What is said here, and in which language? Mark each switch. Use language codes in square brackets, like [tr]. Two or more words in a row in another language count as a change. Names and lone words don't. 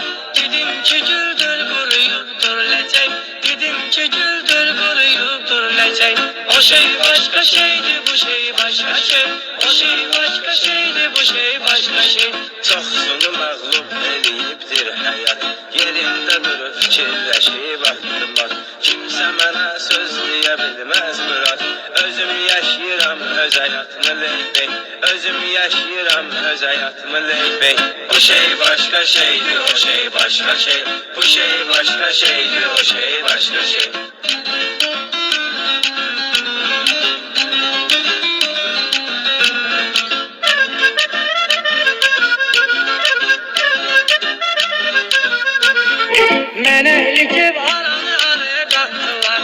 [tr] Dedim ki güldür kuruyup durulacak. Dedim ki güldür kuruyup durulacak. O şey başka şeydi, bu şey başka şey. O şey başka şeydi, bu şey başka şey. [az] Çoxsunu məğlub eləyibdir həyat. Yerimdə durub fikirləşib atdılar. Kimsə mənə söz deyə bilməz Murad. Özüm yaşayıram öz həyatımı leybey. Özüm yaşayıram öz həyatımı leybey. [tr] Bu şey başka şeydi, o şey başka şey. Bu şey başka şeydi, o şey başka şey. Mene yıkıp aranı araya kattılar.